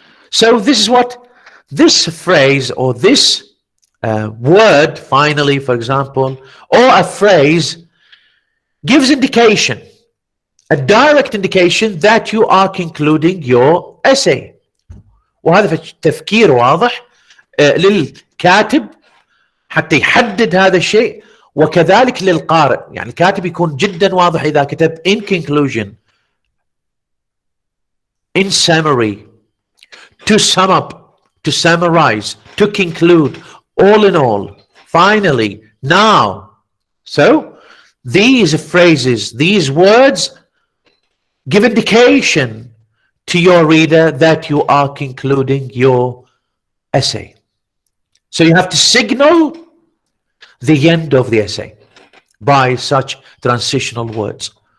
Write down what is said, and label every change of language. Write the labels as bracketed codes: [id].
[en] So this is what this phrase or this word, finally, for example, or a phrase gives indication, a direct indication that you are concluding your essay. [ar] وهذا تفكير واضح للكاتب حتى يحدد هذا الشيء، وكذلك للقارئ، يعني الكاتب يكون جدا واضح إذا كتب [en] in conclusion, in summary, to sum up, to summarize, to conclude, all in all, finally, now. So these phrases, these words give indication to your reader that you are concluding your essay. So you have to signal the end of the essay by such transitional words.